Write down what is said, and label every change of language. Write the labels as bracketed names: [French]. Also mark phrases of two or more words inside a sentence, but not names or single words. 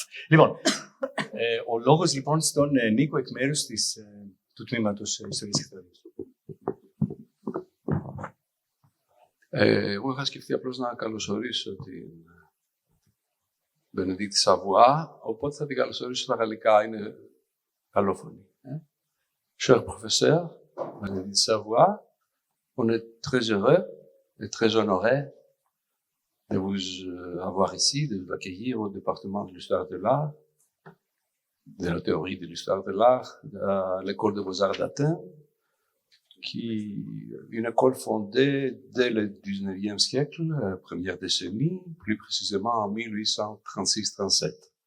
[Greek] Λοιπόν, ο λόγος λοιπόν στον Νίκο εκ μέρους του τμήματος Ιστορίας και Θεωρίας. Εγώ είχα σκεφτεί απλώς να καλωσορίσω την Bénédicte Savoie, οπότε θα την καλωσορίσω στα γαλλικά, είναι γαλλόφωνη. [French] Cher professeur, Bénédicte Savoie, on est très heureux et très honoré de vous avoir ici, de vous accueillir au département de l'histoire de l'art, de la théorie de l'histoire de l'art, à l'école de Beaux-Arts d'Athènes, qui est une école fondée dès le 19e siècle, première décennie, plus précisément en 1836-37.